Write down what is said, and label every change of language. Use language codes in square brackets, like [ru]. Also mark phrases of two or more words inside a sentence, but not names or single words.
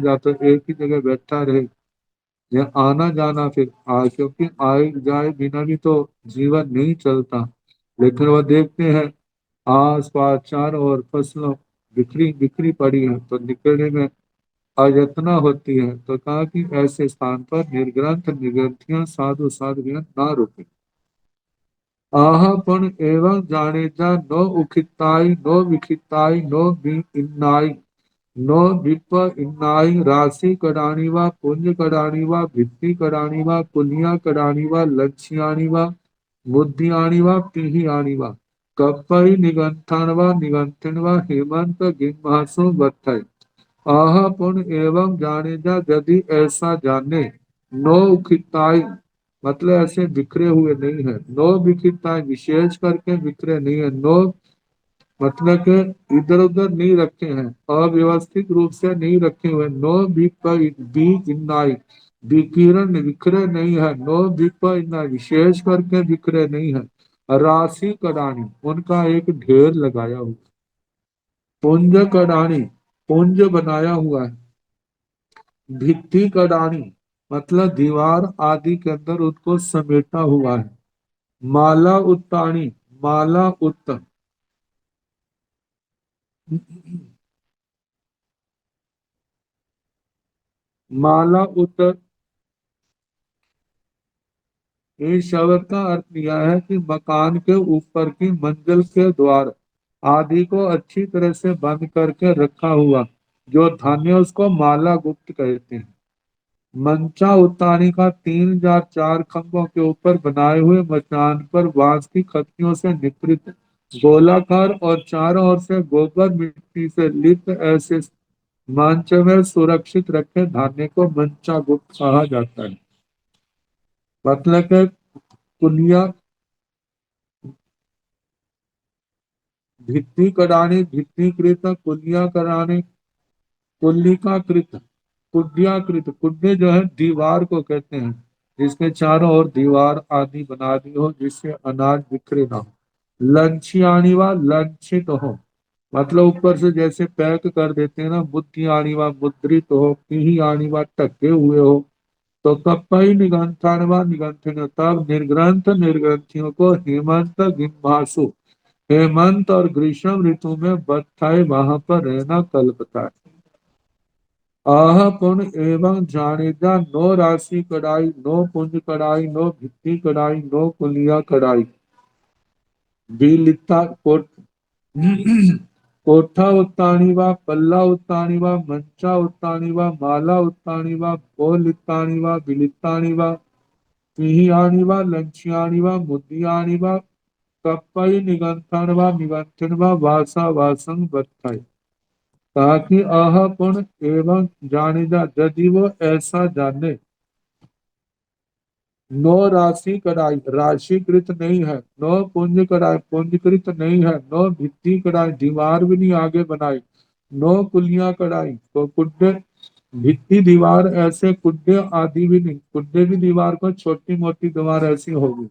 [hi] या तो एक ही जगह बैठा रहे या आना जाना फिर क्योंकि आए जाए बिना भी तो जीवन नहीं चलता। लेकिन वह देखते हैं आस पास चारों ओर फसलों बिखरी बिखरी पड़ी है तो निकलने में अयत्ना होती है। तो कहा कि ऐसे स्थान पर निर्ग्रंथ निग्रंथियां साधु साधुवियां ना रुके। [pra] आहपन एवं जानेजा नो उखिताई नो विखिताई नो बी इन्नाई नो विप इन्नाई राशि कडानी व पुंज कडानी व भित्ति कडानी व कुनिया कडानी व लक्ष्याणी व बुद्धियाणी व पीहियाणी व कपई निगंथन व निगंथन व हेमंत गिम्हासु बत्थई। आह पुन एवं जाने जा [hi] यदि ऐसा जाने [pra] नो उखिताई [hi] मतलब ऐसे बिखरे हुए नहीं है, [pra] नो विखिताई [hi] विशेष करके बिखरे नहीं है, नो मतलब के इधर उधर नहीं रखे हैं, अव्यवस्थित रूप से नहीं रखे हुए, [pra] नो बी इन्नाई [hi] विकिरण बिखरे नहीं है, [pra] नो विप इन्नाई [hi] विशेष करके बिखरे नहीं है, [pra] राशि कडानी [hi] उनका एक ढेर लगाया हुआ, [pra] पुंज कडानी [hi] पुंज बनाया हुआ है, [pra] भित्ति कडानी [hi] मतलब दीवार आदि के अंदर उनको समेटा हुआ है, [pra] माला उत्तानी माला उत्त माला उत्त [hi] इस शब्द का अर्थ यह है कि मकान के ऊपर की मंजिल के द्वार आदि को अच्छी तरह से बंद करके रखा हुआ जो धान्य उसको माला गुप्त कहते हैं। [pra] मंचा उतानी [hi] का 3 या 4 खंभों के ऊपर बनाए हुए मचान पर बांस की खत्तियों से निपृत गोलाकार और चारों ओर से गोबर मिट्टी से लिप्त ऐसे मंच में सुरक्षित रखे धान्य को मंचा गुप्त कहा जाता है। मतलब के [pra] कुलिया भित्ति कडानी [hi] भित्तिकृत कुलिया कराने कुल्लिकाकृत कुड्याकृत कुड्य जो है दीवार को कहते हैं जिसके चारों ओर दीवार आदि बना दी हो जिससे अनाज बिखरे ना हो। [pra] लंचियाणी व [hi] लंचित हो मतलब ऊपर से जैसे पैक कर देते हैं ना, [pra] बुद्धि आनी व [hi] मुद्रित हो, [pra] पीही आनी व [hi] टके हुए हो। तो [pra] कपई निगंथन व निगंथन [hi] तब निर्ग्रंथ निर्ग्रंथियों को [pra] हेमंत गिम्भासु [hi] हेमंत और ग्रीष्म ऋतु में बत्थाए वहां पर रहना कल्पता है। [pra] आह पुन एवं जानेजा नो राशि कड़ाई नो पुंज कड़ाई नो भित्ति कड़ाई नो कुलिया कड़ाई बिलिता कोट कोठा उत्तानी व पल्ला उत्तानी व मंचा उत्तानी व माला उत्तानी व बोलितानी व बिलितानी व पिहियानी व लंचियानी व मुद्दियानी व कप्पई निगंथन व निगंथन व वासा वासंग बत्थाई। [hi] ताकि [pra] आह पुन एवं जाने जा [hi] यदि वो ऐसा जाने [pra] नो राशि कड़ाई [hi] राशिकृत नहीं है, [pra] नो पुंज कड़ाई [hi] पुंजकृत नहीं है, [pra] नो भित्ति कड़ाई [hi] दीवार भी नहीं आगे बनाई, [pra] नो कुलिया कड़ाई [hi] तो कुड्डे भित्ति दीवार ऐसे कुड्डे आदि भी नहीं, कुड्डे भी दीवार को छोटी मोटी दीवार ऐसी होगी।